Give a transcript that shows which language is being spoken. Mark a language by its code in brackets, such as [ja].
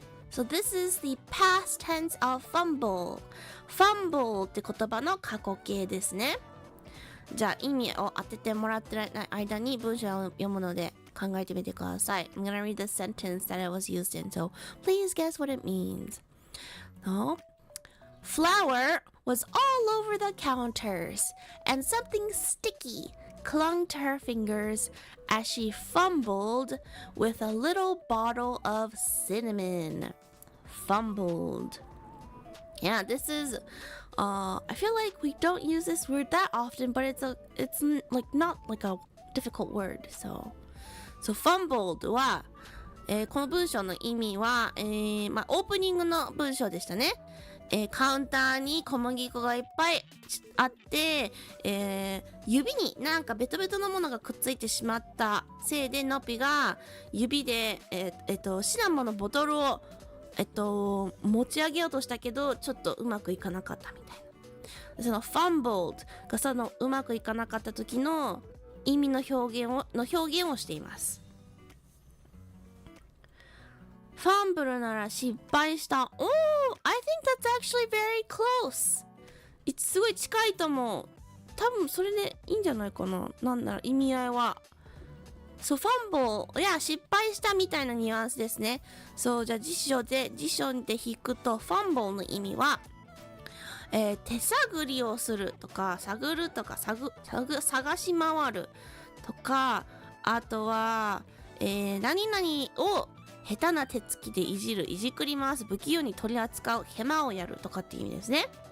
[en] So this is the past tense of fumble. [ja] Fumble って言葉の過去形ですね。じゃあ意味を当ててもらってる間に文章を読むので考えてみてください。 [en] I'm gonna read the sentence that it was used in, so please guess what it means. No? Flour was all over the counters, and something sticky clung to her fingers as she fumbled with a little bottle of cinnamon. Fumbled. Yeah, this is I feel like we don't use this word that often, but it's like not like a difficult word. [ja] So fumbled は、この文章の意味は、オープニングの文章でしたね。カウンターに小麦粉がいっぱいあって、指になんかベトベトのものがくっついてしまったせいでノピが指で、シナモンのボトルを、持ち上げようとしたけどちょっとうまくいかなかったみたいな。その fumbled がそのうまくいかなかった時の意味の表現をしています。ファンブルなら失敗した。 [en] Oh, I think that's actually very close. [ja] すごい近いと思う。多分それでいいんじゃないかな。なんだろう、意味合いは。そう、ファンボル、いや、失敗したみたいなニュアンスですね。そう、じゃあ辞書で引くと、ファンボルの意味は、手探りをするとか、探るとか、探し回るとか、あとは、何々を下手な手つきでいじくり回す、不器用に取り扱う、ヘマをやるとかっていう意味ですね。